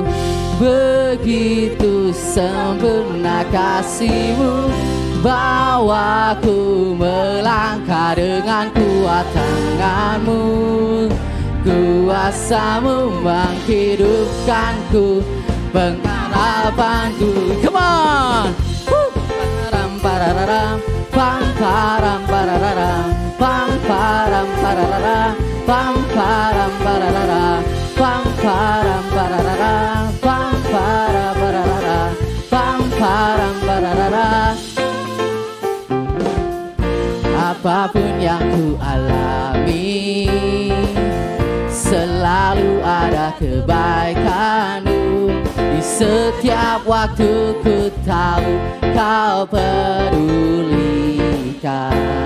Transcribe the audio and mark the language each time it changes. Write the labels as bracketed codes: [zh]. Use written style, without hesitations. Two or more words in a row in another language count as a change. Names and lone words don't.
[id] Begitu sempurna kasih-Mu, bawaku melangkah dengan kuat tangan-Mu. Kuasa-Mu menghidupkanku, pengharapanku. [en] Come on. Pararam pararam, pam param pararam, pam param pararam, pam param pararam, pam param pararam, pam param pararam, pam param pararam. [id] Apapun yang ku alami, selalu ada kebaikan-Mu. Di setiap waktu ku tahu kau pedulikan.